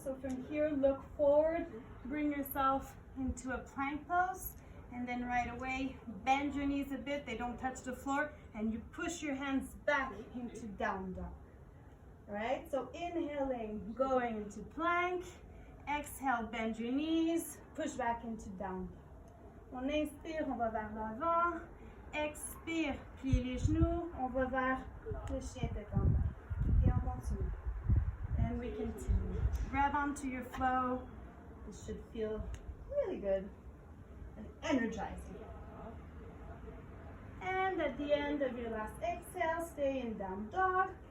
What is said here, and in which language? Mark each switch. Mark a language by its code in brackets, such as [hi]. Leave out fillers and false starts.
[en] So from here, look forward. Bring yourself into a plank pose. And then right away, bend your knees a bit. They don't touch the floor. And you push your hands back into down dog. All right? So inhaling, going into plank. Exhale, bend your knees. Push back into down dog. [fr] On inspire, on va vers l'avant. Expire, plie les genoux. On va vers le chien tête en bas. Et on continue. [en] And we continue. Grab onto your flow. This should feel really good and energizing. And at the end of your last exhale, stay in down dog.